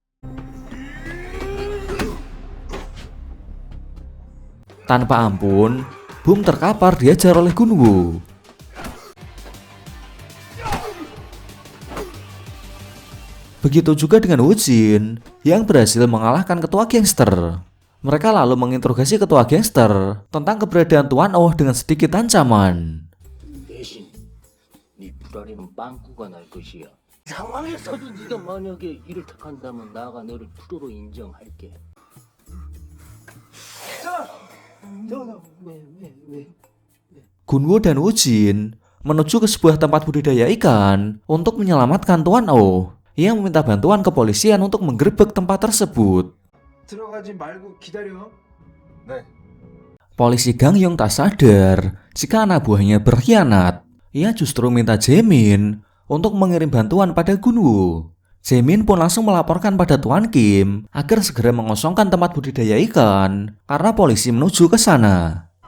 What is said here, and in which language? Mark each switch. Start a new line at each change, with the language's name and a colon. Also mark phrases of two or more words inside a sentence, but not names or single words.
Indonesian: Tanpa ampun, Boom terkapar diajar oleh Gunwo. Begitu juga dengan Wujin, yang berhasil mengalahkan ketua gangster. Mereka lalu menginterogasi ketua gangster tentang keberadaan Tuan Oh dengan sedikit ancaman.
Korean: 대신 네 불알에는 빵꾸가 날 것이야. 상황에서도 네가 만약에 이를 택한다면 나가 너를 프로로 인정할게.
Indonesian: Gunwo dan Wujin menuju ke sebuah tempat budidaya ikan untuk menyelamatkan Tuan Oh yang meminta bantuan kepolisian untuk menggerebek tempat tersebut.
Korean: 들어가지 말고 기다려. 네.
Indonesian: Polisi Gangyong tak sadar jika anak buahnya berkhianat. Ia justru minta Jaemin untuk mengirim bantuan pada Gunwo. Jaemin pun langsung melaporkan pada Tuan Kim agar segera mengosongkan tempat budidaya ikan karena polisi menuju ke sana.